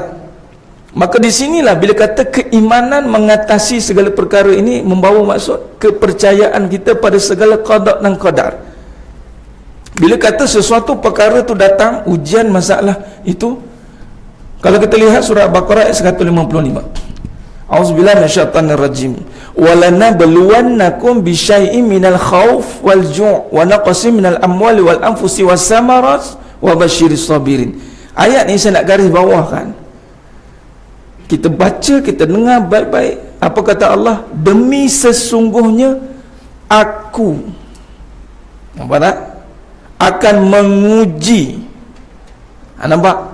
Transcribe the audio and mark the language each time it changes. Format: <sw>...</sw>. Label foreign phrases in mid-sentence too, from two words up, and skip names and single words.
<ms>Maka di sinilah bila kata keimanan mengatasi segala perkara ini membawa maksud kepercayaan kita pada segala qada dan qadar. Bila kata sesuatu perkara tu datang, ujian masalah itu, kalau kita lihat surah Baqarah ayat 155.</ms> <ar>أعوذ بالله من الشيطان الرجيم. ولنبلونكم بشيء من الخوف والجوع ونقص من الأموال والأنفس والثمرات وبشر الصابرين.</ar> <ms>Ayat ni saya nak garis bawahkan. Kita baca, kita dengar baik-baik. Apa kata Allah? Demi sesungguhnya aku, nampak tak? Akan menguji. Nampak?</ms>